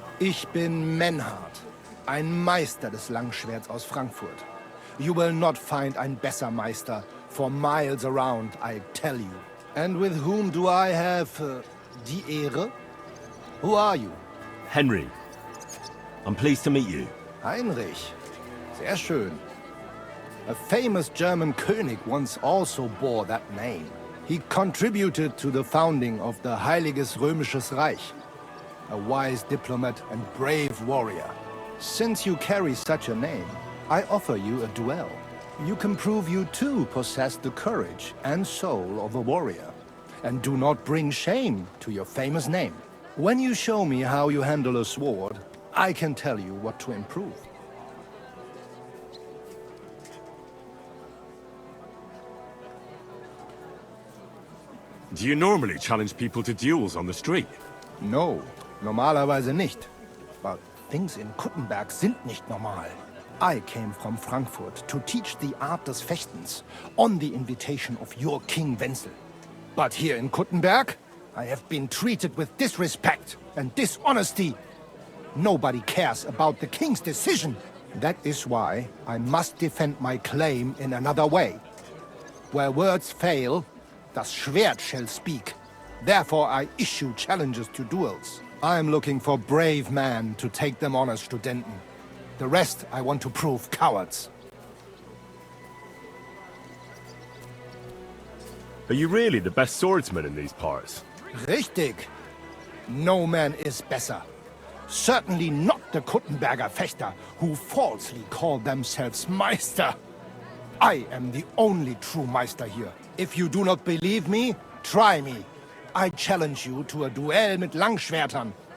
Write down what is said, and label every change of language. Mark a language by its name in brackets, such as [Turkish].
[German] Ich bin Menhard, ein Meister des Langschwerts aus Frankfurt. [English] You will not find [German] ein besser Meister [English] for miles around, I tell you. And with whom do I have [German] die Ehre? [English] Who are you? Henry. I'm pleased to meet you. [German] Heinrich. Sehr schön. [English] A famous German König once also bore that name. He contributed to the founding of the Heiliges Römisches Reich. A wise diplomat and brave warrior. Since you carry such a name, I offer you a duel. You can prove you too possess the courage and soul of a warrior. And do not bring shame to your famous name. When you show me how you handle a sword, I can tell you what to improve. Do you normally challenge people to duels on the street? No, [German] normalerweise nicht. [English] But things in KUTTENBERG [German] sind nicht normal. [English] I came from Frankfurt to teach the art [German] des Fechtens [English] on the invitation of your King Wenzel. But here in Kuttenberg, I have been treated with disrespect and dishonesty. Nobody cares about the king's decision. That is why I must defend my claim in another way. Where words fail, [German] das Schwert [English] shall speak. Therefore I issue challenges to duels. I am looking for brave men to take them on as Studenten. The rest I want to prove cowards. Are you really the best swordsman in these parts? [German] Richtig. [English] No man is better. Certainly not the Kuttenberger Fechter, who falsely call themselves Meister. I am the only true Meister here. If you do not believe me, try me. I challenge you to a duel [German] mit Langschwertern.